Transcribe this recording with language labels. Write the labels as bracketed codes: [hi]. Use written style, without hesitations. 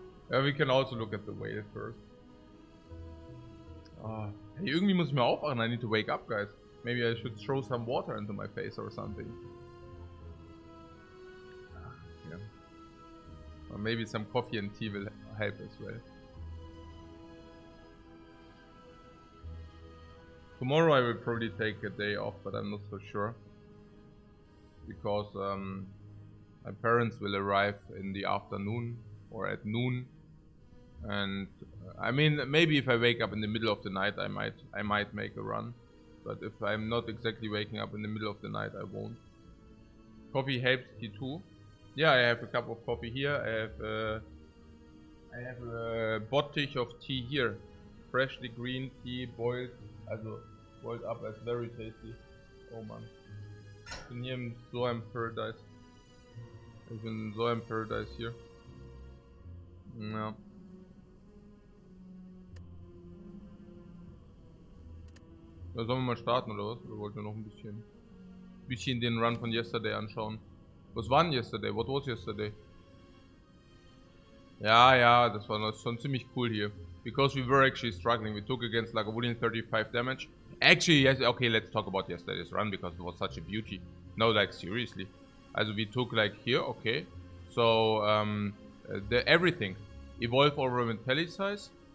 [en] Yeah, we can also look at the whale first. [de] Hey, irgendwie muss ich mir aufwachen. [en] I need to wake up, guys. Maybe I should throw some water into my face or something. Yeah. Or maybe some coffee and tea will help as well. Tomorrow I will probably take a day off, but I'm not so sure. Because my parents will arrive in the afternoon or at noon. And I mean, maybe if I wake up in the middle of the night, I might make a run. But if I'm not exactly waking up in the middle of the night, I won't. Coffee helps, tea too. Yeah, I have a cup of coffee here. I have a Bottich of tea here. Freshly green tea, boiled, also boiled up as very tasty. Oh man. [de] Ich bin hier in so einem Paradise. Ich bin in so einem Paradise hier. Ja. Ja, sollen wir mal starten oder was? Oder wollt ihr noch ein bisschen den Run von yesterday anschauen? Was war denn yesterday? [en] What was yesterday? [de] Ja, das war schon ziemlich cool hier. [en] Because we were actually struggling. We took against Lagavulin 35 damage. Actually, yes, okay, let's talk about yesterday's run because it was such a beauty. No, like seriously. Also we took like here, okay. So, everything. Evolve over Metallicize.